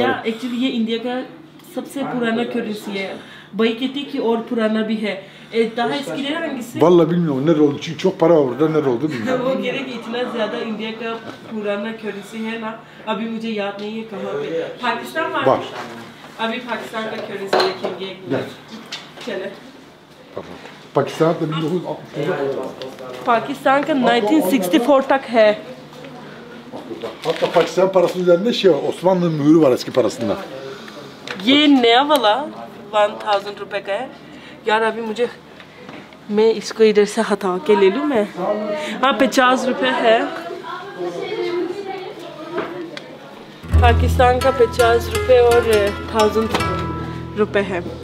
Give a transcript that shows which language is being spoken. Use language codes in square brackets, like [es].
[hi] या एक्चुअली ये इंडिया का सबसे पुराना करेंसी है। Bayketi की और पुराना भी है। [tr] daha eskileri hangisi? Vallahi bilmiyorum nerede oldu çünkü çok para var burada, nerede oldu bilmiyorum. [hi] वो कह रहे कि इतना ज़्यादा इंडिया का पुराना करेंसी है ना, अभी मुझे याद नहीं है कहाँ पे। पाकिस्तान [tr] var. [hi] अभी पाकिस्तान का करेंसी देखेंगे एक मिनट, चले। [tr] Pakistan da 1960'da. [hi] पाकिस्तान का 1964 तक है। [tr] Hatta Pakistan parasının üzerinde şey var, Osmanlı mührü var eski parasında. [hi] ये नया वाला 1000 रुपए का है। यार अभी मुझे, मैं इसको इधर से हटा के ले लूँ मैं। हाँ 50 रुपए है। पाकिस्तान का 50 रुपए और 1000 रुपए है।